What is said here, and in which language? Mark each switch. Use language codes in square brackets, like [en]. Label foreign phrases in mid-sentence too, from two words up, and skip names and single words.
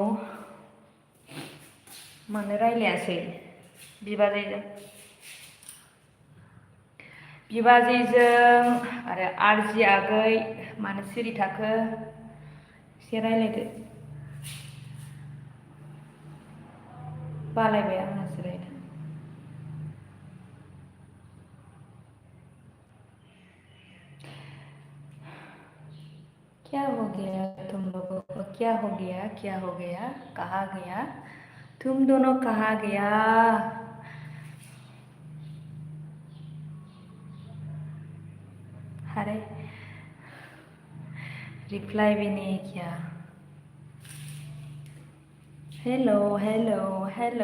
[brx] मानो रायज्लायासै बिबाजैजों? बिबाजैजों आरो आरजि आगै मानो सिरि थाखो? एसे रायज्लायदो। बालायबाय आङो जिरायनो। [hi] क्या हो गया तुम लोगों को? क्या हो गया? क्या हो गया? कहाँ गया तुम दोनों? कहाँ गया? अरे रिप्लाई भी नहीं किया। [en] hello hello hello.